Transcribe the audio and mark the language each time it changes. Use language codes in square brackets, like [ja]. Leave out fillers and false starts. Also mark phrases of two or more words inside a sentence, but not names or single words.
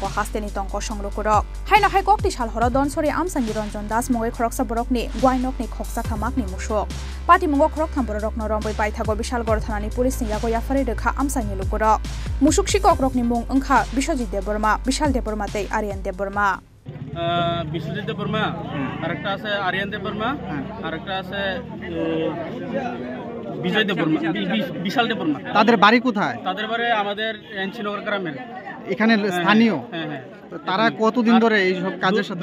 [trp] hasteni tongko songlokorok haino haikok ti shalhoro donsori amsani Ranjan Das mungoi khorok saborokni gwainokni khokjaka makni musok pati mungo khorok thamborok no rombai paithago Bishalgor thanani police ni yago yafari rekha amsani lukorok musuk shikokrokni mung angkha Biswajit Debbarma Bishal Debbarma tei Aryan Debbarma [bn] বিশ্বজিৎ দেববর্মা আরেকটা আছে আরিয়ান দেববর্মা আরেকটা আছে বিজয় দেববর্মা বিশাল দেববর্মা তাদের বাড়ি কোথায়? তাদের বাড়ি আমাদের এনচিনগর গ্রামের এখানে স্থানীয়। হ্যাঁ। তারা কতদিন ধরে এই সব কাজের সাথে